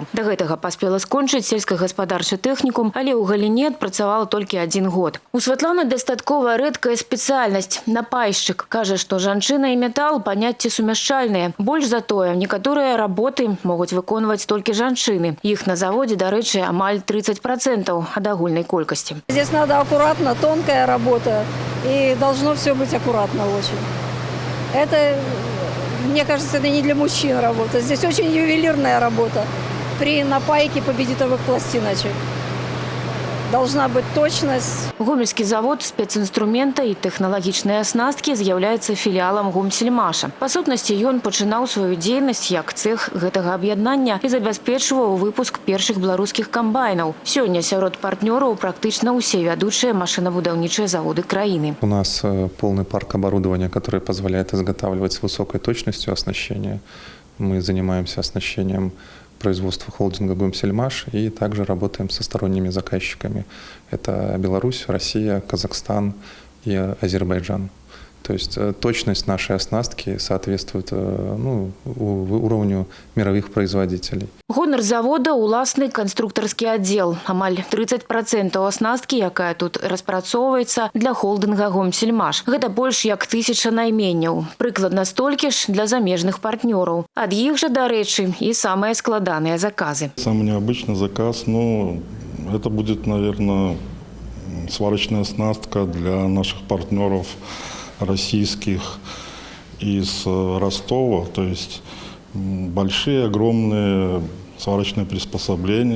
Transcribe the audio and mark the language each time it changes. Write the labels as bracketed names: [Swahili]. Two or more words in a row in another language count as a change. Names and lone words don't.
[Belarusian] До гэтага паспела скончыць сельскагаспадарчы тэхнікум, але ў галіне адпрацавала толькі 1 год. У Святланы дастаткова рэдкая спецыяльнасць – напайшчык. Кажа, што жанчына і метал паняцці сумяшчальныя. Больш за тое, некаторыя работы могуць выконваць толькі жанчыны. Іх на заводе, дарэчы, амаль 30% ад агульнай колькасці. [Russian] Здесь надо аккуратно, тонкая работа, и должно все быть аккуратно очень. Это, мне кажется, это не для мужчин работа. Здесь очень ювелирная работа при напайке победитовых пластиночек. Должна быть точность. [Belarusian] Гомельский завод специнструмента и тэхналагічнай аснасткі з'яўляецца філіалам Гомсельмаша. Па сутнасці, ён пачынаў сваю дзейнасць як цэх гэтага аб'яднання і забяспечваў выпуск першых беларускіх камбайнаў. Сёння сярод партнёраў практычна ўсе вядучыя машинобудаўнічыя заводы краіны. [Russian] У нас полный парк оборудования, который позволяет изготавливать с высокой точностью оснащения. Мы занимаемся оснащением производства холдинга «Гомсельмаш» и также работаем со сторонними заказчиками. Это Беларусь, Россия, Казахстан и Азербайджан. То есть точность нашей оснастки соответствует уровню мировых производителей. [Belarusian] Гонар завода – уласны [Russian] конструкторский отдел. [Belarusian] Амаль 30% оснастки, якая тут распрацоўваецца для холдинга «Гомсельмаш». Гэта больш як 1000 найменняў. Прыкладна столькі ж для замежных партнёраў. Ад іх жа, дарэчы, і самыя складаныя заказы. [Russian] Самый необычный заказ, это будет, наверное, сварочная оснастка для наших партнеров российских из Ростова, то есть большие, огромные сварочные приспособления.